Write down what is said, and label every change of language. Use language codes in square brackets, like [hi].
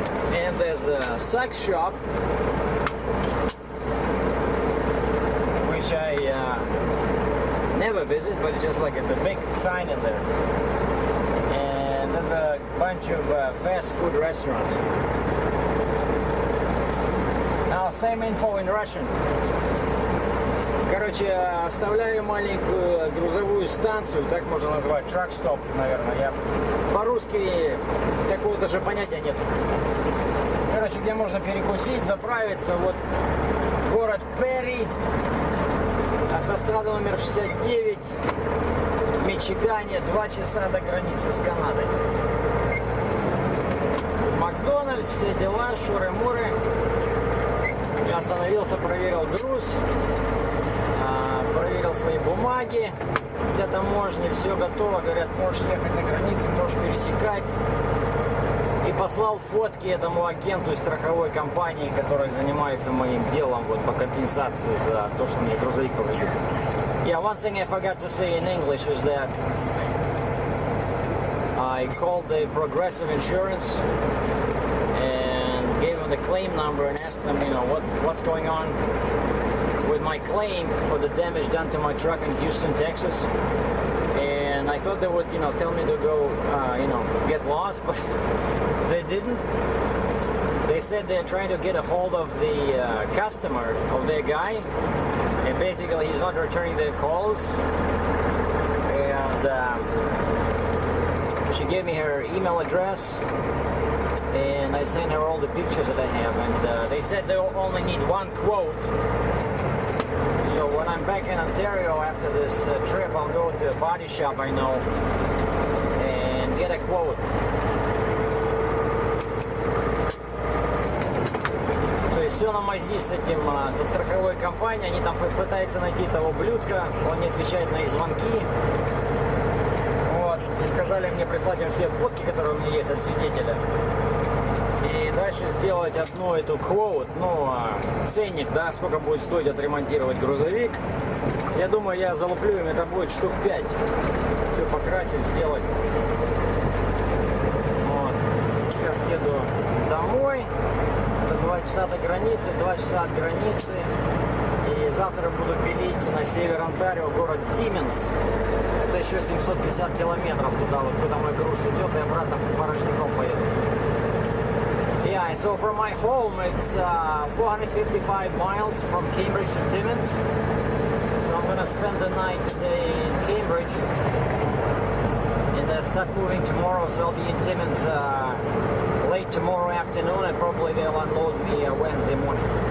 [en] And there's a sex shop, which I never visit, but it's just like it's a big sign in there. And there's a bunch of fast food restaurants. Now, same info in Russian. [ru] Короче, оставляю маленькую грузовую станцию, так можно назвать, truck stop, наверное. Я по-русски такого даже понятия нет. Короче, где можно перекусить, заправиться. Вот город Перри, автострада номер 69 в Мичигане, 2 часа до границы с Канадой. Макдональдс, все дела, шуры-муры. Я остановился, проверил груз, проверил свои бумаги для таможни, все готово. Говорят, можешь ехать на границу, можешь пересекать. И послал фотки этому агенту из страховой компании, который занимается моим делом вот, по компенсации за то, что мне грузовик повредил. [en] Yeah, one thing I forgot to say in English is that I called the Progressive Insurance and gave them the claim number and asked them, you know, what's going on with my claim for the damage done to my truck in Houston, Texas. And I thought they would, you know, tell me to go, you know, get lost, but they didn't. They said they're trying to get a hold of the customer of their guy, and basically he's not returning their calls. And she gave me her email address, and I sent her all the pictures that I have, and they said they only need one quote. So when I'm back in Ontario after this trip, I'll go to a body shop I know and get a quote. [ru] То есть все на мази с этим, со страховой компанией. Они там пытаются найти того блюдка, он не отвечает на их звонки. Вот. И сказали мне прислать им все фотки, которые у меня есть от свидетеля. И дальше сделать одну эту quote, ну, ценник, да, сколько будет стоить отремонтировать грузовик. Я думаю, я залуплю им, это будет штук 5. Все покрасить, сделать. Вот. Сейчас еду домой. Это 2 часа до границы, 2 часа от границы. И завтра буду пилить на север Онтарио, город Тименс. Это еще 750 километров туда, вот куда мой груз идет, и обратно порожняком поеду. [en] Yeah, so from my home it's 455 miles from Cambridge to Timmins. So I'm going to spend the night today in Cambridge and then start moving tomorrow. So I'll be in Timmins late tomorrow afternoon, and probably they'll unload me Wednesday morning.